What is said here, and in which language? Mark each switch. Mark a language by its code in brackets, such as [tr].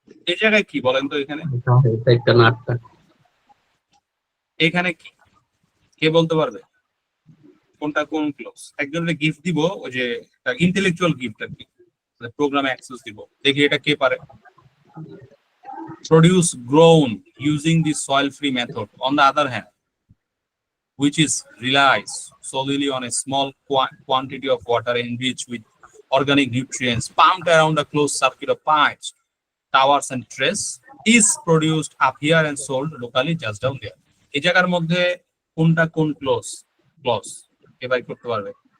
[bn] এই জায়গায় কি বলেন তো? এখানে একটা না আটটা। এখানে কি কে বলতে পারবে কোনটা কোন ক্লোজ? একজনের গিফট দিব, ওই যে ইন্টেলেকচুয়াল গিফট আর কি, প্রোগ্রামে অ্যাক্সেস দিব। দেখি এটা কে পারে। [en] Produce grown using the soil-free method, on the other hand, which is relies solely on a small quantity of water enriched with organic nutrients pumped around a closed circuit of pipes, towers and trays, is produced up here and sold locally just down there. [bn] এই জায়গার মধ্যে কোনটা কোন clause K by করতে পারবে?